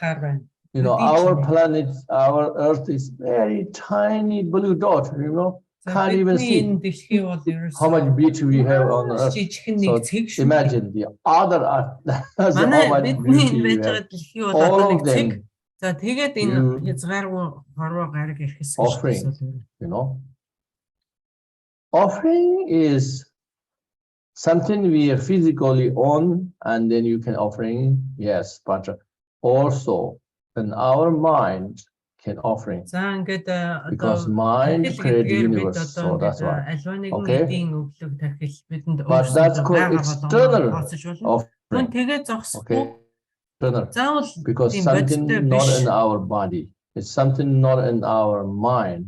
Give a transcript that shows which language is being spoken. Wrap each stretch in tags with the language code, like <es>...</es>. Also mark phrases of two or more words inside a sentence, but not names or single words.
<en>You know, our planet, our Earth is very tiny blue dot, you know. can't even see how much beauty we have on earth. So imagine the other earth, how much beauty we have. All of them,</en> <mn>За тэгээд энэ хязгааргүй хорвоо гараг ирэх хэсэг</mn> <en>offering, you know. Offering is something we are physically on, and then you can offering, yes, but also in our mind can offering.</en> <mn>За ингээд</mn> <en>Because mind creates the universe, so that's why. Okay. But that's called external offering. Okay. External. Because something not in our body. It's something not in our mind.</en>